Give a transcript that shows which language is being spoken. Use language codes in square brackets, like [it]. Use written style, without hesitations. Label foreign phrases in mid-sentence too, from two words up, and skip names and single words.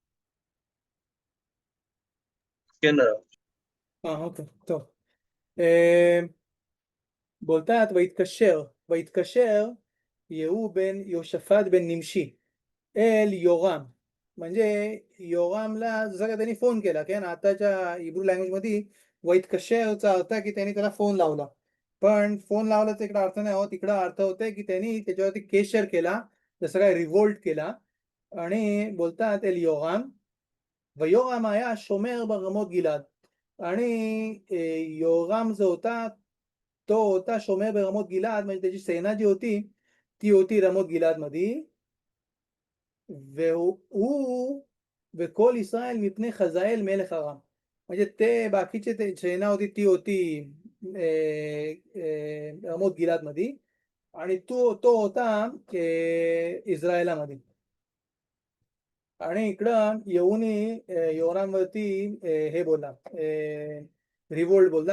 [he] כן, אוקיי, טוב. बोलतात ויתקשר יהוא בן יהושפט בן נמשי אל יורם. [mr] म्हणजे योरामला जसं का त्यांनी फोन केला, की आताच्या [en] Hebrew language [mr] मध्ये वैतकशेरचा अर्थ की त्यांनी त्याला फोन लावला, पण फोन लावल्याचा इकडे अर्थ नाही होत. इकडे अर्थ होते की त्यांनी त्याच्यावरती केशर केला, जसं काय रिव्होल्ट केला. आणि बोलतात एल योराम, [he] ויורם היה שומר ברמות גלעד. [mr] आणि योराम जो होता तो होता [he] שומר ברמות גלעד, [mr] म्हणजे त्याची सेना जी होती ती होती रमोत गिलाद मध्ये. [he] והוא וכל ישראל מפני חזאל מלך ארם, [mr] म्हणजे ते बाकीचे ते सेना होती ती होती रमोत गिलाद मध्ये, आणि तो होता इस्रायलामध्ये. आणि इकडं येऊनी योरामवरती हे बोला, रिवोल्ट बोलला.